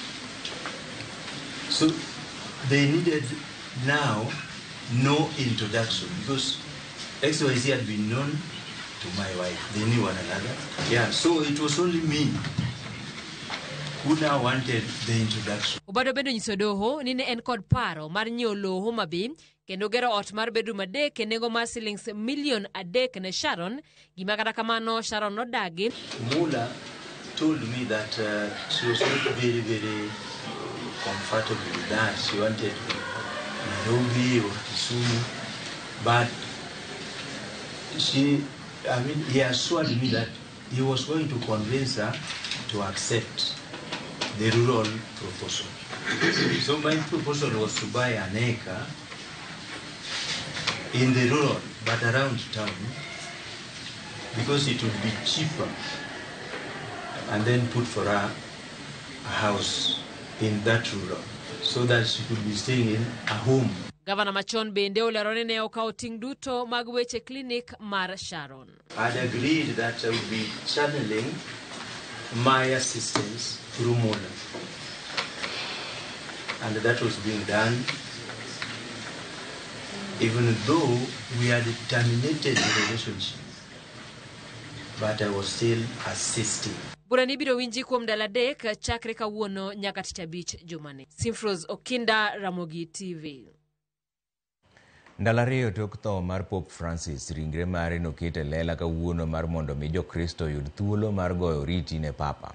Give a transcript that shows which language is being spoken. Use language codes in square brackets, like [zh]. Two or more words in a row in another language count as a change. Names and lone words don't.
[en] So they needed now no introduction because XYZ had been known to my wife. They knew one another. Yeah, so it was only me who now wanted the introduction. [luo] Obado bendo nyiso doho ni ne en kod paro mar nyiewo loho mabi kendo gero ot mar bedroom adek e nengo mar shillings $1 million ne Sharon, gima kata kamano Sharon nodagi. [en] Mullah told me that she was not very, very comfortable with that. She wanted Nairobi or Kisumu, but he assured me that he was going to convince her to accept the rural proposal. So my proposal was to buy an acre in the rural, but around town, because it would be cheaper, and then put for her a house in that rural, so that she could be staying in a home. [luo] Gavana machon bende olerone ne okawo ting' duto mag weche klinik mar Sharon. [en] I'd agreed that I would be channeling my assistance through Mona. And that was being done, even though we had terminated the relationship. But I was still assisting. [luo] Burani biro winji kuom dala dek chakre kawuono nyaka tich abich jumani. Simfros Okinda, Ramogi TV. Ndalo ariyo tok tho mar Pope Francis, ringre mare nokete lela kawuono mar mondo mi jokristo yud thuolo mar goyo oriti ne Papa.